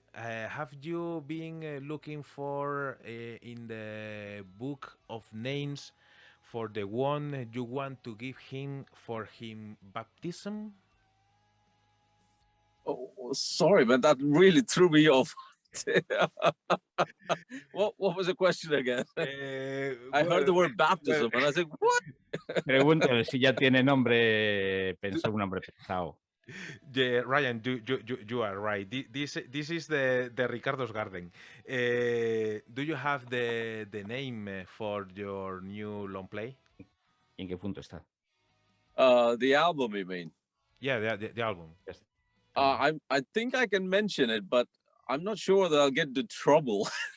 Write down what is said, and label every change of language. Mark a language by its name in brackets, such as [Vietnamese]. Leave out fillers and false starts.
[English] Have you been looking for in the book of names for the one you want to give him for him baptism? Oh, sorry, but that really threw me off. What was the question again? I heard the word baptism, and I said, what? [Spanish] Pregúntale si ya tiene nombre, un nombre pensado. [English] Yeah, Ryan, you are right. This is the Ricardo's garden. Do you have the name for your new long play? [Spanish] ¿En qué punto está? [English] The album, you mean? Yeah, the album. Yes. I think I can mention it, but I'm not sure that I'll get into trouble.